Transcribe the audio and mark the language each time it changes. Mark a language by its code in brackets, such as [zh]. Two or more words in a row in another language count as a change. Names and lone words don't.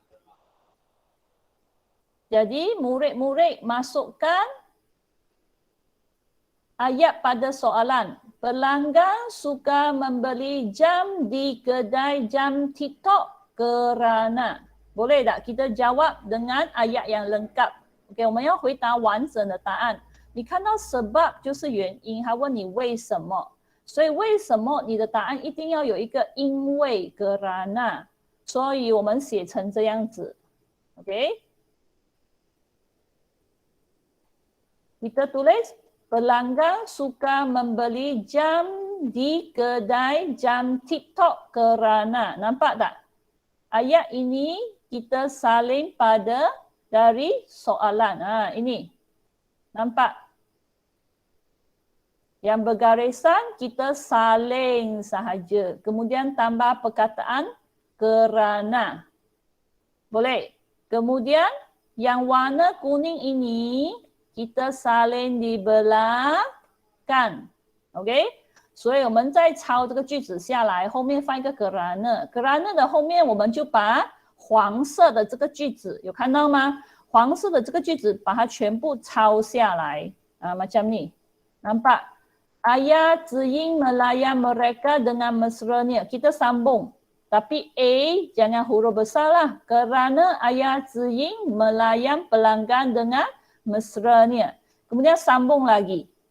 [ms] Jadi murid-murid masukkan ayat pada soalan. Pelanggan suka membeli jam di kedai jam TikTok kerana. Boleh tak kita jawab dengan ayat yang lengkap? [zh] OK， 我们要回答完整的答案。你看到sebab就是原因，他问你为什么，所以为什么你的答案一定要有一个因为 kerana， 所以我们写成这样子。 [ms] OK， kita tulis pelanggan suka membeli jam di kedai jam TikTok kerana. Nampak tak? Ayat ini kita salin pada dari soalan. Ini. Nampak? Yang bergarisan kita salin sahaja. Kemudian tambah perkataan kerana. Boleh? Kemudian yang warna kuning ini kita salin di belakang ，OK？ [zh] 所以我们在抄这个句子下来，后面放一个 kerana 的后面我们就把黄色的这个句子有看到吗？黄色的这个句子把它全部抄下来 ， [ms] macam ni， nampak？ Ayah Ziying melayan mereka dengan mesranya. Kita sambung. Tapi A jangan huruf besar lah. Kerana ayah Ziying melayan pelanggan dengan mesranya. Kemudian sambung lagi.